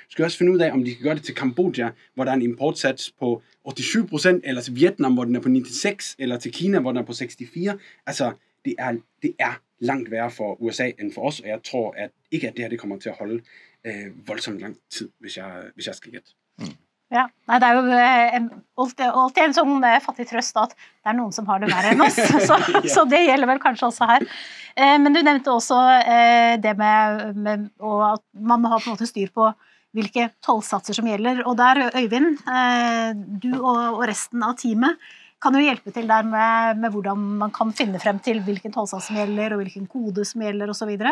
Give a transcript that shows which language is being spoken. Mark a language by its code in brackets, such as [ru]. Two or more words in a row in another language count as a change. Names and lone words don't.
[da] De skal også finde ud af, om de kan gøre det til Kambodja, hvor der en importsats på 87%, eller til Vietnam, hvor den på 96%, eller til Kina, hvor den på 64%. Altså, det langt værre for USA end for os, og jeg tror at ikke, at det her det kommer til at holde voldsomt lang tid, hvis jeg skal gætte. [no] Ja, nei, det jo alltid en sånn fattig trøst at det noen som har det verre enn oss, så det gjelder vel kanskje også her. Men du nevnte også det med at man må ha på en måte styr på hvilke tollsatser som gjelder, og der, Øyvind, du og resten av teamet kan jo hjelpe til der med hvordan man kan finne frem til hvilken tollsats som gjelder, og hvilken kode som gjelder, og så videre.